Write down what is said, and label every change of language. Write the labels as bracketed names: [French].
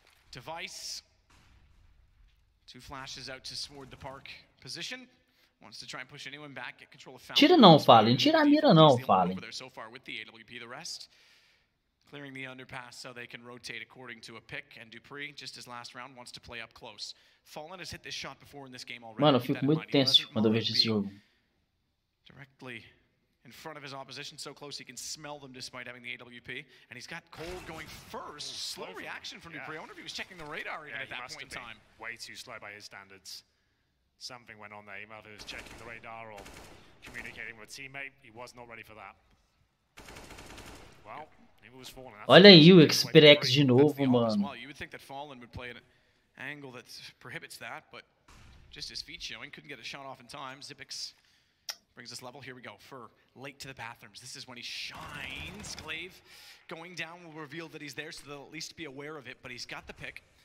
[English] Device, 2 flashes out to sword the park position. Wants to try and push anyone back, get control of [Portuguese] Tira não, Fallen. Tira a mira não, Fallen. [English] So far with the AWP, the rest clearing the underpass so they can rotate according to a pick. And Dupree, just as last round, wants to play up close. Fallen has hit this shot before in this game already. [Portuguese] Mano, eu fico muito tenso quando eu vejo esse jogo. [English] Directly in front of his opposition, so close he can smell them despite having the AWP. And he's got Cold going first. Slow reaction from Dupree. I wonder if he was checking the radar even at that point in time. Way too slow by his standards. Something went on there. He might have checking the radar or communicating with a teammate. He was not ready for that. Well, maybe it was Fallen. [Portuguese] Olha aí o X-Prex de novo, mano. [English] You would think that Fallen would play at an angle that prohibits that, but just his feet showing, couldn't get a shot off in time. Xipix brings us level. Here we go. Fur late to the bathrooms. This is when he shines. Glaive going down will reveal that he's there, so they'll at least be aware of it. But he's got the pick.